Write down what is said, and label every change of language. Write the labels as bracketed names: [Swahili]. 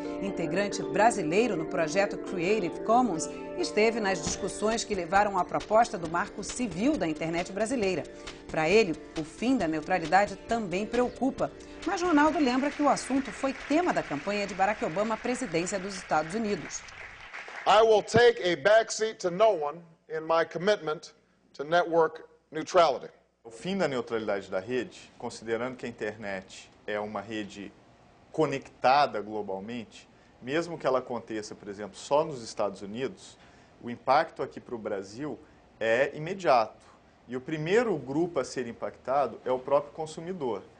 [Portuguese] Integrante brasileiro no projeto Creative Commons, esteve nas discussões que levaram à proposta do Marco Civil da internet brasileira. Para ele, o fim da neutralidade também preocupa. Mas Ronaldo lembra que o assunto foi tema da campanha de Barack Obama à presidência dos Estados Unidos. [English] I will take a backseat to no one in my commitment to network neutrality. [Portuguese] O fim da neutralidade da rede, considerando que a internet é uma rede conectada globalmente, mesmo que ela aconteça, por exemplo, só nos Estados Unidos, o impacto aqui para o Brasil é imediato. E o primeiro grupo a ser impactado é o próprio consumidor.